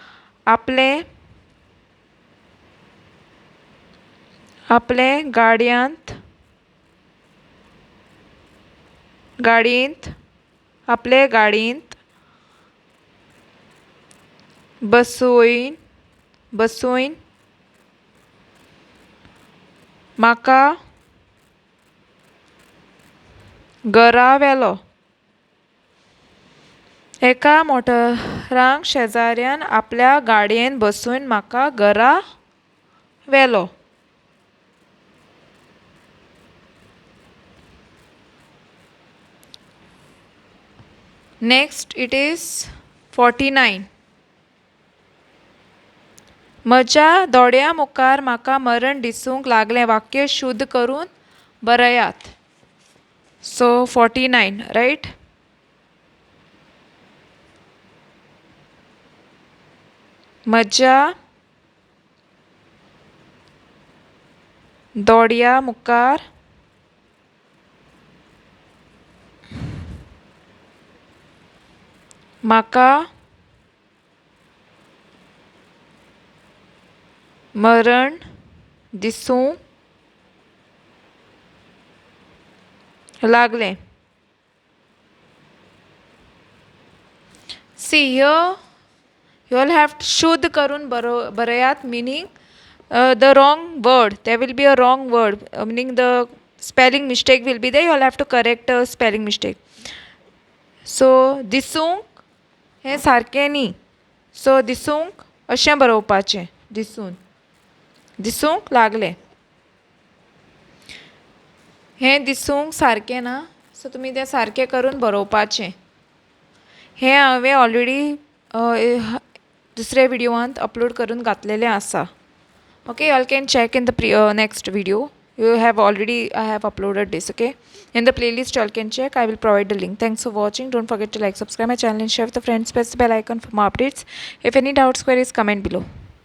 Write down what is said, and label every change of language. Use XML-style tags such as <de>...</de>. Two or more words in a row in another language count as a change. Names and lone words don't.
<kok>आपले गाडयेंत बसोवन म्हाका घरा व्हेलो. एका मोटराक शेजाऱ्यान आपल्या गाडयेन बसोवन म्हाका घरा व्हेलो.</kok> <en>Next it is 49.</en> <kok>म्हज्या दोड्या मुखार म्हाका मरण दिसूंक लागलें. वाक्य शुद्ध करून बरयात.</kok> <en>So 49, right?</en> <kok>म्हज्या दोड्या मुखार म्हाका मरण दिसूंक लागलें.</kok> <en>See here, you all have to</en> <kok>शुद्ध करून बरयात,</kok> <en>meaning the wrong word. There will be a wrong word, meaning the spelling mistake will be there. You all have to correct a spelling mistake.</en> <kok>So दिसूंक हें सारकें न्ही. सो दिसूंक अशें बरोवपाचें. दिसूंक लागलें. हें दिसूंक सारकें ना, सो तुमी तें सारकें करून बरोवपाचें. हें हांवें ऑलरेडी दुसऱ्या विडियोंत अपलोड करून घातलेलें आसा.</kok> <en>Okay, you all can check in the next video. I have uploaded this. Okay, in the playlist you all can check. I will provide the link. Thanks for watching. Don't forget to like, subscribe my channel and share with the friends. Press the bell icon for more updates. If any doubts, queries, comment below.</en>